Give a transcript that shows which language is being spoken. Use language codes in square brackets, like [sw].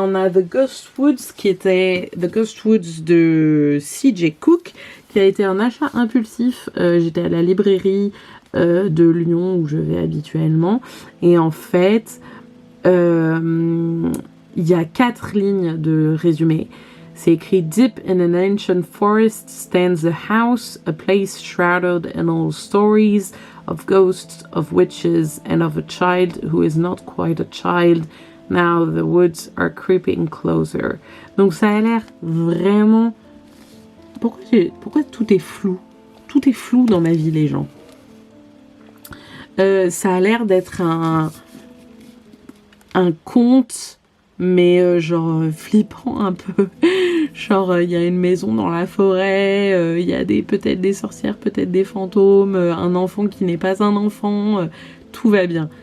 [fr] On a The Ghost Woods, qui était The Ghost Woods de C.J. Cook, qui a été un achat impulsif. J'étais à la librairie de Lyon où je vais habituellement, et en fait il y a 4 lignes de résumé. C'est écrit: [en] Deep in an ancient forest stands a house, a place shrouded in all stories of ghosts, of witches, and of a child who is not quite a child. Now the woods are creeping closer. [fr] Donc ça a l'air vraiment... Pourquoi tout est flou? Tout est flou dans ma vie, les gens. Ça a l'air d'être un conte, mais genre flippant un peu. Genre il y a une maison dans la forêt, il y a peut-être des sorcières, peut-être des fantômes, un enfant qui n'est pas un enfant, tout va bien.